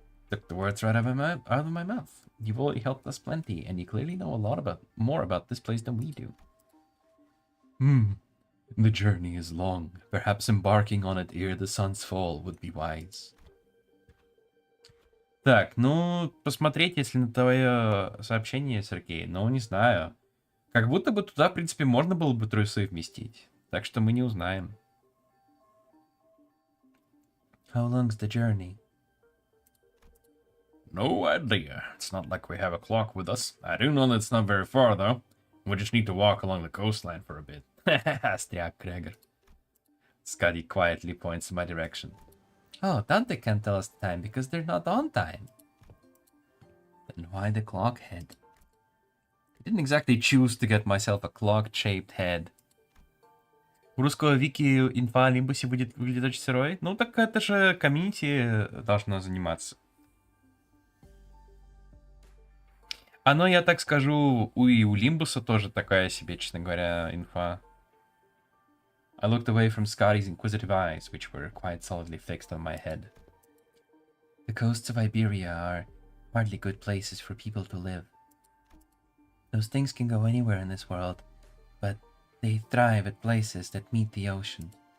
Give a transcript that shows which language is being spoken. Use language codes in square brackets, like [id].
[en] Took the words right out of my mouth. You've already helped us plenty, and you clearly know a lot more about this place than we do. The journey is long. Perhaps embarking on it ere the sun's fall would be wise. [ru] Так, ну, посмотреть, если на твое сообщение, Сергей, ну, не знаю. Как будто бы туда, в принципе, можно было бы трусы вместить. Так что мы не узнаем. [en] How long's the journey? No idea. It's not like we have a clock with us. I do know that it's not very far, though. We just need to walk along the coastline for a bit. Astriak Gregor. Scotty quietly points in my direction. Oh, Dante can't tell us the time because they're not on time. Then why the clock head? I didn't exactly choose to get myself a clock-shaped head. [ru] У русского вики инфа о Лимбусе будет выглядеть очень сырой. Ну так это же комьюнити должно заниматься. Оно, я так скажу, и у Лимбуса тоже такая себе, честно говоря, инфа. [en] I looked away from Scotty's inquisitive eyes, which were quite solidly fixed on my head. The coasts of Iberia are hardly good places for people to live. Those things can go anywhere in this world, but they thrive at places that meet the ocean.